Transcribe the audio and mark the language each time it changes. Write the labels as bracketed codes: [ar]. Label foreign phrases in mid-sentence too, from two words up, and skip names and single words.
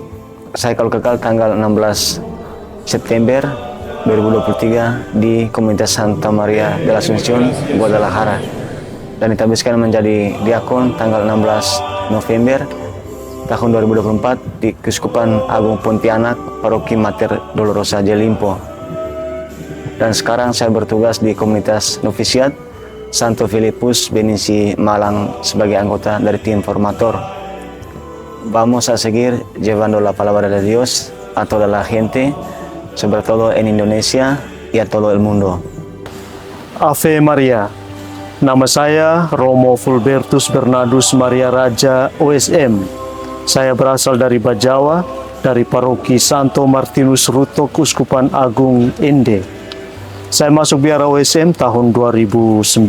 [id] Saya kalau kekal tanggal 16 September 2023 di komunitas Santa Maria de la Asunción, Guadalajara, dan ditabiskan menjadi diakon tanggal 16 November tahun 2024 di Keuskupan Agung Pontianak, Paroki Mater Dolorosa Jelimpo. Dan sekarang saya bertugas di komunitas novisiat Santo Filipus Benizi Malang sebagai anggota dari tim formator. [es] Vamos a seguir llevando la palabra de Dios a toda la gente, sobre todo en Indonesia y a todo el mundo. [la] Ave Maria, [id] nama saya Romo Fulbertus Bernardus Maria Raja OSM. Saya berasal dari Bajawa, dari Paroki Santo Martinus Ruto, Keuskupan Agung Ende. Saya masuk biara OSM tahun 2009.